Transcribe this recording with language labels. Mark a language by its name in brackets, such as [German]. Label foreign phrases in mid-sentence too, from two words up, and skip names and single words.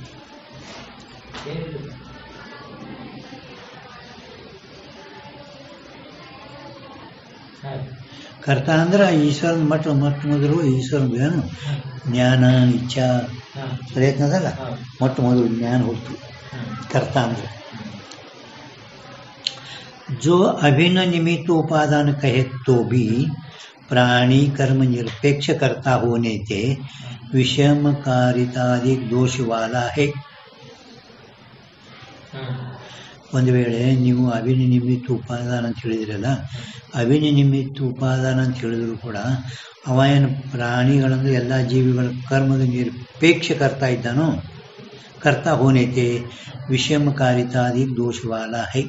[Kannada] ಕರ್ತ ಅಂದ್ರೆ ಈಶ್ವರನ ಮೊಟ್ಟ ಮೊದಲು ಈಶ್ವರನ ಏನು ಜ್ಞಾನ ಇಚ್ಛಾ ಪ್ರಯತ್ನ ಅದಲ್ಲ, ಮೊಟ್ಟ ಮೊದಲು ಜ್ಞಾನ ಹೊತ್ತು ಕರ್ತ ಅಂದ್ರೆ. [Hindi] जो अभिन्न निमित्त उपादान कहे तो भी प्राणी कर्म निरपेक्ष करता होने से विषमकारितादि दोष वाला है. [Kannada] ಒಂದು ವೇಳೆ ನೀವು ಅಭಿನಯ ನಿಮಿತ್ತ ಉಪಾದಾನ ಅಂತ ಹೇಳಿದ್ರಲ್ಲ, ಅಭಿನಯ ನಿಮಿತ್ತ ಉಪಾದಾನ ಅಂತ ಹೇಳಿದ್ರು ಕೂಡ ಅವ ಏನು ಪ್ರಾಣಿಗಳಂದ್ರೆ ಎಲ್ಲ ಜೀವಿಗಳ ಕರ್ಮದ ನಿರಪೇಕ್ಷ ಕರ್ತಾ ಇದ್ದಾನೋ. [Hindi] कर्ता होने से विषमकारितादि दोषवाला है.